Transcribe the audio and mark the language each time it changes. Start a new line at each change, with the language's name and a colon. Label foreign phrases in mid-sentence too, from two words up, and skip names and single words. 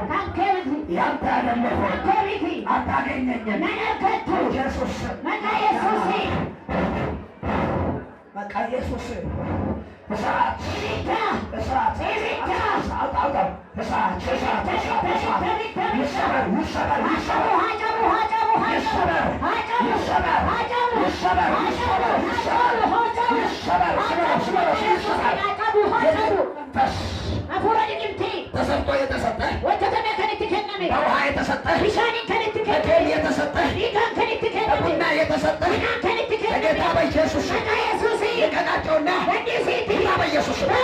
Oromo: Kan kee miti.
Amharic: ያንተ አይደለም፣
Oromo: Kan kee miti.
Amharic: አታገኘኝም።
Oromo: Nan argattu.
Amharic: ኢየሱስ
Oromo: Maqaa Yesuusiin.
Amharic: በቃ ኢየሱስ እሳት፣
Oromo: Ibidda.
Amharic: እሳት፣
Oromo: Ibidda.
Amharic: እሳት፣ አውጣው፣ እሳት፣ እሳት፣ እሳት፣ እሳት። ይሰበር፣ ይሰበር፣ ይሰበር፣
Oromo: Hacamu, hacamu, hacamu,
Amharic: ይሰበር፣
Oromo: hacamu,
Amharic: ይሰበር፣
Oromo: hacamu,
Amharic: ይሰበር፣
Oromo: hacamu,
Amharic: ይሰበር፣
Oromo: hacamu, hacamu,
Amharic: ይሰበር፣
Oromo: hacamu,
Amharic: ይሰበር፣ ይሰበር።
Oromo: hacamu, hacamu.
Amharic: መንፈስ
Oromo: Hafuura digimtii.
Amharic: ተሰጥቶ የተሰጠ
Oromo: Hojjetame kan itti kenname.
Amharic: በውሃ የተሰጠህ በደም የተሰጠህ በቡና የተሰጠህ በጌታ በኢየሱስ ልቀቃቸውና ጌታ በኢየሱስ